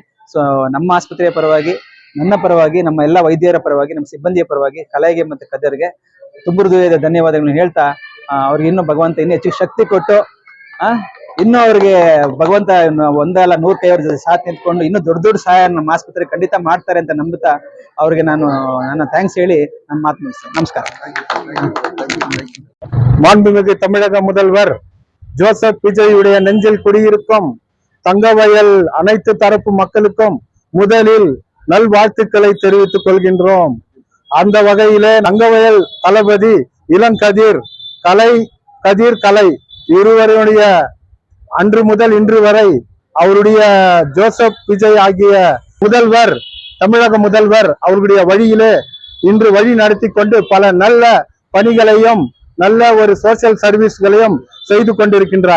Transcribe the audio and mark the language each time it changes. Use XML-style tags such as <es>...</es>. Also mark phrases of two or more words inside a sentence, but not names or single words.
<kn>ಸೊ ನಮ್ಮ ಆಸ್ಪತ್ರೆಯ ಪರವಾಗಿ, ನನ್ನ ಪರವಾಗಿ, ನಮ್ಮ ಎಲ್ಲ ವೈದ್ಯರ ಪರವಾಗಿ, ನಮ್ಮ ಸಿಬ್ಬಂದಿಯ ಪರವಾಗಿ ಕಲೆಗೆ ಮತ್ತು ಕದರ್ಗೆ ತುಂಬ ಹೃದಯದ ಧನ್ಯವಾದಗಳನ್ನು ಹೇಳ್ತಾ ಅವ್ರಿಗೆ ಇನ್ನೂ ಭಗವಂತ ಇನ್ನೂ ಹೆಚ್ಚು ಶಕ್ತಿ ಕೊಟ್ಟು ಇನ್ನೂ ಅವ್ರಿಗೆ ಭಗವಂತ ಒಂದಲ್ಲ 100 ಕೈಯವ್ರ ಜೊತೆ ಸಾಥ್ ನಿಂತ್ಕೊಂಡು ಇನ್ನೂ ದೊಡ್ಡ ದೊಡ್ಡ ಸಹಾಯ ನಮ್ಮ ಆಸ್ಪತ್ರೆ ಖಂಡಿತ ಮಾಡ್ತಾರೆ ಅಂತ ನಂಬುತ್ತಾ ಅವ್ರಿಗೆ ನನ್ನ ಥ್ಯಾಂಕ್ಸ್ ಹೇಳಿ ನನ್ನ ಮಾತು ಮುಗಿಸ್ತೇನೆ. ನಮಸ್ಕಾರ.</kn> <ta>மாண்புமிகு தமிழக முதல்வர் ஜோசப் விஜயுடைய நெஞ்சில் குடியிருக்கும் தங்கவயல் அனைத்து தரப்பு மக்களுக்கும் முதலில் நல்வாழ்த்துக்களை தெரிவித்துக் கொள்கின்றோம். அந்த வகையிலே தங்கவயல் தளபதி இளங்கதிர் கலை இருவருடைய அன்று முதல் இன்று வரை அவருடைய ஜோசப் விஜய் ஆகிய முதல்வர், தமிழக முதல்வர் அவர்களுடைய வழியிலே இன்று வழி நடத்தி கொண்டு பல நல்ல பணிகளையும் நல்ல ஒரு</ta> <en>social services</en> <ta>செய்து கொண்டிருக்கின்றார்.</ta>